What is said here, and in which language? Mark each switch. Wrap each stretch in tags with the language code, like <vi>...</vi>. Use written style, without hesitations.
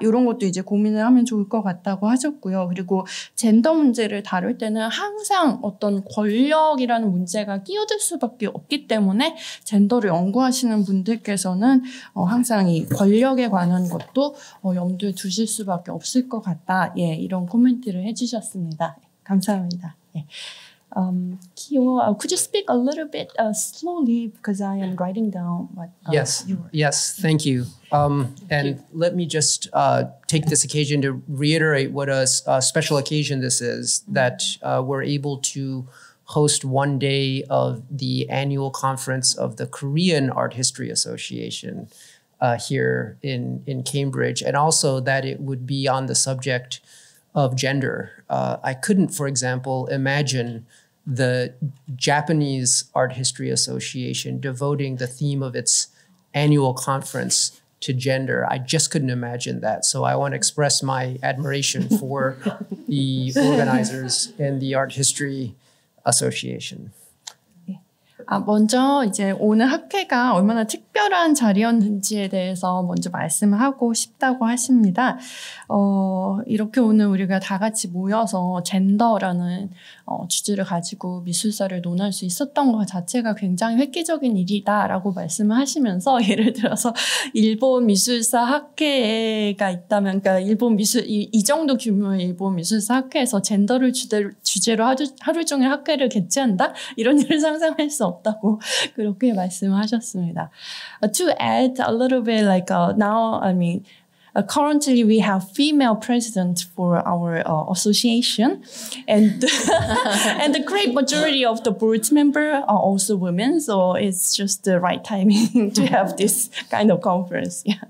<ko>이런 것도 이제 고민을 하면 좋을 것 같다고 하셨고요. 그리고 젠더 문제를 다룰 때는 항상 어떤 권력이라는 문제가 끼어들 수밖에 없기 때문에 젠더를 연구하시는 분들께서는 항상 이 권력에 관한 것도 염두에 두실 수밖에 없을 것 같다. 이런 코멘트를 해주셨습니다. 감사합니다.</ko> <en>Kyo, could you speak a little bit slowly because I am writing down what you were. Yes, thank you. And let me just take this occasion to reiterate what a special occasion this is, that we're able to host one day of the annual conference of the Korean Art History Association here in Cambridge, and also that it would be on the subject of gender. I couldn't, for example, imagine the Japanese Art History Association devoting the theme of its annual conference to gender. I just couldn't imagine that. So I want to express my admiration for the organizers and the Art History Association.</en> <ko>먼저 이제 오늘 학회가 얼마나 특별한 자리였는지에 대해서 먼저 말씀을 하고 싶다고 하십니다. 이렇게 오늘 우리가 다 같이 모여서 젠더라는 주제를 가지고 미술사를 논할 수 있었던 것 자체가 굉장히 획기적인 일이다라고 말씀을 하시면서, 예를 들어서 일본 미술사 학회가 있다면, 그러니까 일본 미술 이 정도 규모의 일본 미술사 학회에서 젠더를 주제로 하루 종일 학회를 개최한다? 이런 일을 상상할 수 없다고 그렇게 말씀을 하셨습니다.</ko> <en>To add a little bit, like now, I mean, currently we have female president for our association, and and the great majority of the board member are also women, so it's just the right timing to have this kind of conference.</en>